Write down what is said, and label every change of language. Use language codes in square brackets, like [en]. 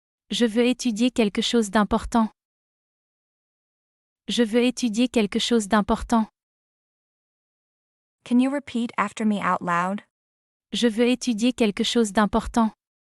[fr] Je veux étudier quelque chose d'important. Je veux étudier quelque chose d'important. [en] Can you repeat after me out loud? [fr] Je veux étudier quelque chose d'important.